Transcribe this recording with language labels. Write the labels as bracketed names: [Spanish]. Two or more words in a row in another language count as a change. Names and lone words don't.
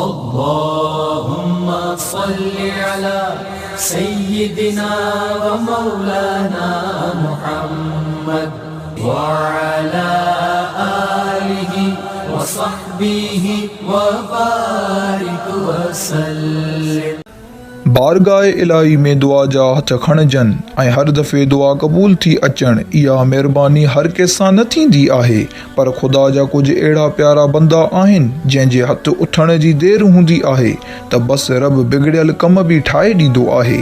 [Arabic] اللهم صل على سيدنا ومولانا محمد وعلى آله وصحبه وبارك وسلم. [Sindhi] बारगाह इलाही में दुआ जा हथ खणजन ऐं हर दफ़े दुआ क़बूल थी अचण इहा महिरबानी हर कंहिंसां न थींदी आहे, पर ख़ुदा जा कुझु अहिड़ा प्यारा बंदा आहिनि जंहिंजे हथ उथण जी देरि हूंदी आहे त बस रब बिगड़ियल कम बि ठाहे ॾींदो आहे।